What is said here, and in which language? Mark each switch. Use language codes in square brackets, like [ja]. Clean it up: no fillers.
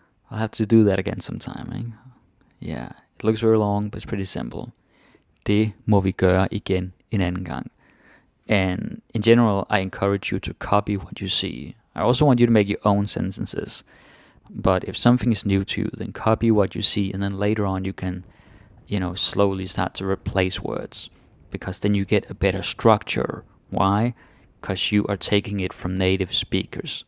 [en] I'll have to do that again sometime, ikke? Yeah, it looks very long, but it's pretty simple. [da] Det må vi gøre igen en anden gang. [en] And in general, I encourage you to copy what you see. I also want you to make your own sentences. But if something is new to you, then copy what you see, and then later on you can, slowly start to replace words. Because then you get a better structure. Why? Because you are taking it from native speakers.